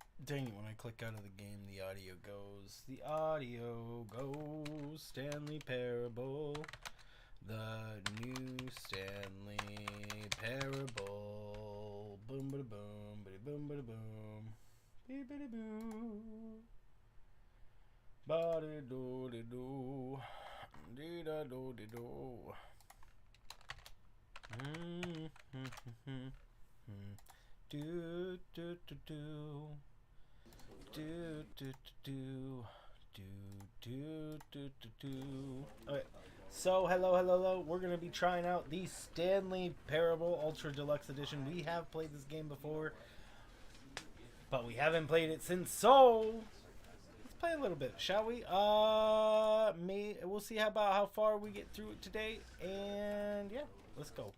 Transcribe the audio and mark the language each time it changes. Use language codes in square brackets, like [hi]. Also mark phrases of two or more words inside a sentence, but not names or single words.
[en] Dang it, when I click out of the game, the audio goes. The audio goes. Stanley Parable. The new Stanley Parable. Boom, bada boom, bada boom, bada boom. Beep, bada boo. Bada do, de do. Dee da do, de do. Do, do, do, do. Do do do do do do do. Okay, so hello. We're gonna be trying out the Stanley Parable Ultra Deluxe Edition. We have played this game before, but we haven't played it since. So let's play a little bit, shall we? We'll see how far we get through it today, and yeah, let's go.